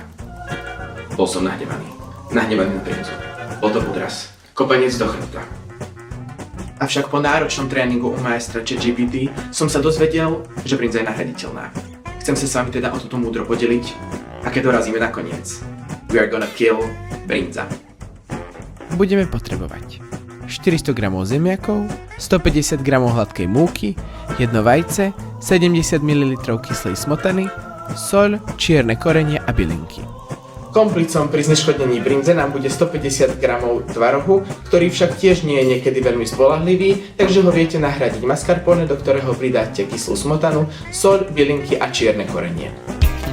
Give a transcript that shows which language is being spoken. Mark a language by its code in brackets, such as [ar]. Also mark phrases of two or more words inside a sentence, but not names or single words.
[sk] Bol som nahnevaný. Nahnevaný na brinzu. Bol to podraz. Kopanec do chrbta. Avšak po náročnom tréningu u majstra ChatGPT som sa dozvedel, že brinza je nahraditeľná. Chcem sa s vami teda o toto múdro podeliť a keď dorazíme na koniec. [en] We are gonna kill brinza. [sk] Budeme potrebovať 400 g zemiakov, 150 g hladkej múky, jedno vajce, 70 ml kyslej smotany, soľ, čierne korenie a bylinky. Komplicom pri zneškodnení brinze nám bude 150 g tvarohu, ktorý však tiež nie je niekedy veľmi spoľahlivý, takže ho viete nahradiť mascarpone, do ktorého pridáte kyslú smotanu, soľ, bylinky a čierne korenie.